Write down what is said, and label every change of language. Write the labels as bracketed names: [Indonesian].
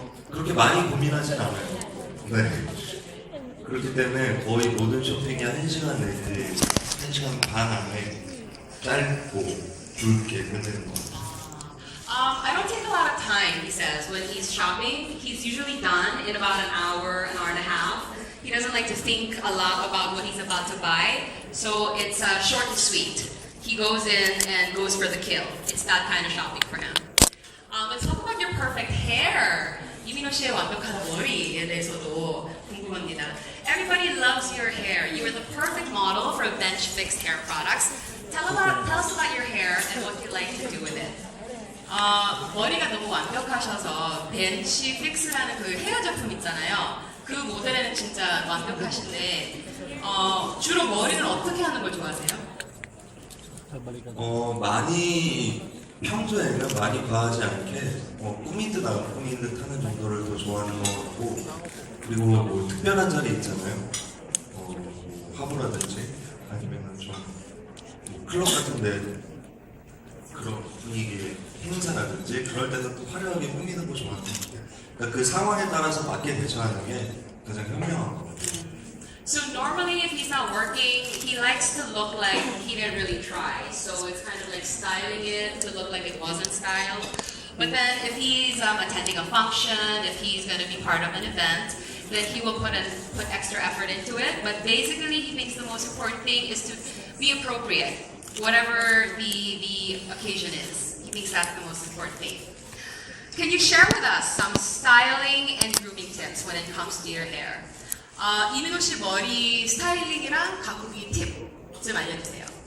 [Korean] 그렇게 많이 고민하진 않아요. 네. 그렇기 때문에 거의 모든 쇼핑이 1시간 내지 1시간 반 안에 짧고 굵게 끝내는 것 같아요. [English] I don't take a lot of time, he says, when he's shopping. He's usually done in about an hour and a half. He doesn't like to think a lot about what he's about to buy, so it's short and sweet. he goes in and goes for the kill. It's that kind of shopping for him. Let's talk about your perfect hair. [Korean] 이민호 씨의 완벽한 머리에 대해서도 궁금합니다. [English] Everybody loves your hair. You are the perfect model for bench fixed hair products. Tell us about your hair and what you like to do with it. [Korean] 머리가 너무 완벽하셔서 벤치 픽스라는 그 헤어 제품 있잖아요. 그 모델에는 진짜 완벽하신데 주로 머리를 어떻게 하는 걸 좋아하세요? 많이 평소에는 많이 과하지 않게 꾸민 듯 안 꾸민 듯 하는 정도를 더 좋아하는 것 같고, 그리고 뭐 특별한 자리 있잖아요. 화보라든지 아니면 좀 클럽 같은데 그런 분위기 행사라든지 그럴 때는 또 화려하게 꾸미는 거 좋아하는 것 같아요. 그러니까 그 상황에 따라서 맞게 대처하는 게 가장 현명한 것 같아요. [English] So normally if he's not working, he likes to look like he didn't really try. So it's kind of like styling it to look like it wasn't styled. But then if he's attending a function, if he's going to be part of an event, then he will put extra effort into it. But basically he thinks the most important thing is to be appropriate, whatever the occasion is. He thinks that's the most important thing. Can you share with us some styling and grooming tips when it comes to your hair? [Korean] 이민호 씨 머리 스타일링이랑 가꾸기 팁 좀 알려주세요.